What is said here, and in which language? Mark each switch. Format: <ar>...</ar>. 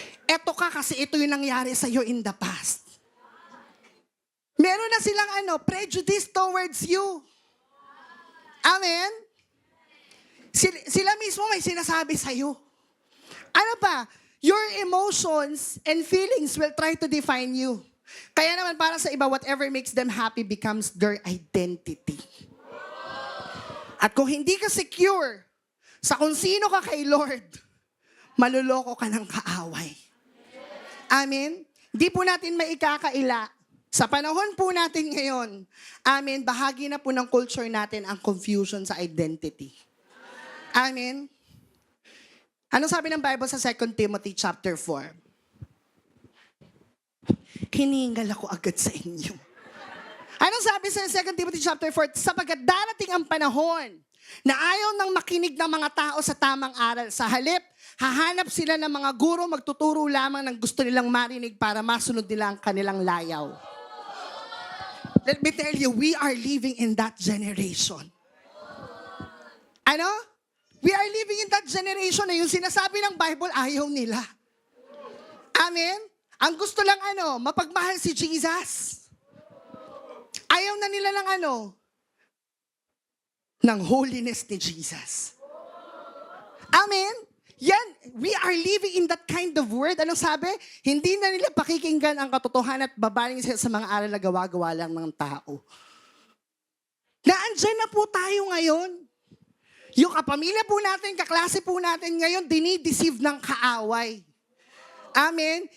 <tl>Eto ka kasi ito yung nangyari sa'yo</tl> <en>in the past.</en> <tl>Meron na silang</tl> <en>prejudice towards you.</en> <tl>Amen? Sila mismo may sinasabi sa'yo. Ano pa?</tl> <en>Your emotions and feelings will try to define you.</en> <tl>Kaya naman para sa iba,</tl> <en>whatever makes them happy becomes their identity.</en> <tl>At kung hindi ka secure sa kung sino ka kay Lord, maluloko ka ng kaaway. Amen? Di po natin maikakaila. Sa panahon po natin ngayon, amen, bahagi na po ng culture natin ang confusion sa identity. Amen? Anong sabi ng Bible sa 2 Timothy chapter 4? Hiningal ako agad sa inyo. Anong sabi sa 2 Timothy chapter 4? Sapagkat darating ang panahon na ayaw nang makinig ng mga tao sa tamang aral. Sa halip, hahanap sila ng mga guro, magtuturo lamang ng gusto nilang marinig para masunod nila ang kanilang layaw.</tl> <en>Let me tell you, we are living in that generation.</en> <tl>Ano?</tl> <en>We are living in that generation</en> <tl>na yung sinasabi ng Bible, ayaw nila. Amen? Ang gusto lang mapagmahal si Jesus. Ayaw na nila ng holiness ni Jesus. Amen? Yan,</tl> <en>we are living in that kind of word.</en> <tl>Anong sabi? Hindi na nila pakikinggan ang katotohanan at babaling sa mga aral na gawa-gawa lang ng tao. Naandyan na po tayo ngayon. Yung kapamilya po natin, kaklase po natin ngayon, dinideceive ng kaaway. Amen?</tl>